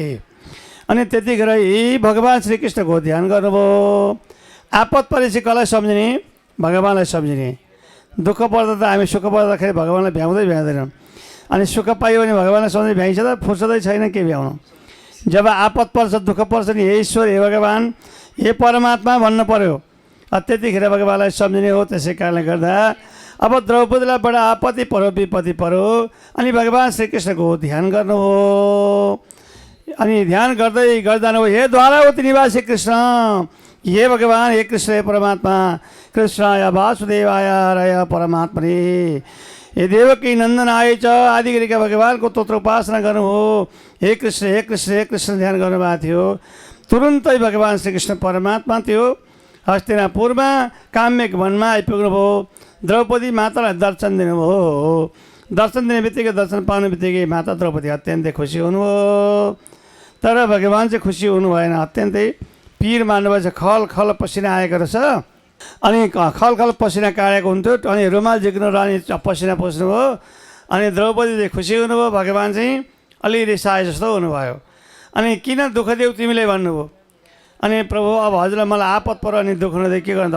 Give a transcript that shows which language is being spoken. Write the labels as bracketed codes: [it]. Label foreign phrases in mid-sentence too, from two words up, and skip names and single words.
[ne] अनि त्यतिखेर यी भगवान् श्रीकृष्णको ध्यान गर्नुभयो। आपत परेपछि कसलाई सम्झिने? भगवान्लाई सम्झिने। दुःख पर्दा त हामी सुख पर्दाखेरि भगवान्लाई भ्याउँदैनौँ। अनि सुख पाइयो भने भगवान्लाई सम्झिने भ्याइन्छ त? फुर्सदै छैन के भ्याउनु। जब आपत पर्छ, दुःख पर्छ नि, हे ईश्वर, हे भगवान्, हे परमात्मा भन्नु पर्यो। त्यतिखेर भगवान्लाई सम्झिने हो। त्यसै कारणले गर्दा अब द्रौपदीलाई बडा आपत्ति पर्यो, विपत्ति पर्यो। अनि भगवान् श्रीकृष्णको ध्यान गर्नु हो। अनि ध्यान गर्दै गर्दानु, हे द्वारावती निवासी कृष्ण, हे भगवान्, हे कृष्ण, हे परमात्मा, [sa] कृष्णाय वासुदेवाय हरय परमात्मने, [ne] हे देवकी नन्दनाय च आदि गरेका भगवान्को तोत्र उपासना गर्नु हो। हे कृष्ण, हे कृष्ण, हे कृष्ण ध्यान गर्नुभएको थियो। तुरुन्तै भगवान् श्रीकृष्ण परमात्मा त्यो हस्तिनापुरमा काम्यक वनमा आइपुग्नुभयो। द्रौपदी मातालाई दर्शन दिनुभयो। दर्शन दिने बित्तिकै, दर्शन पाउने बित्तिकै माता द्रौपदी अत्यन्तै खुसी हुनुभयो। तर भगवान् चाहिँ खुसी हुनु भएन, अत्यन्तै पिर मान्नुभएछ। खल खल पसिना आएको रहेछ। अनि खल खल पसिना काटेको हुन्थ्यो। अनि रुमाल झिक्नु र अनि पसिना पस्नुभयो। अनि द्रौपदी चाहिँ खुसी हुनुभयो। भगवान् चाहिँ अलि रिसाए जस्तो हुनुभयो। अनि किन दुःख देऊ तिमीले भन्नुभयो। अनि प्रभु, अब हजुरलाई मलाई आपत पर्यो अनि दुःख नदिए के गर्नु त?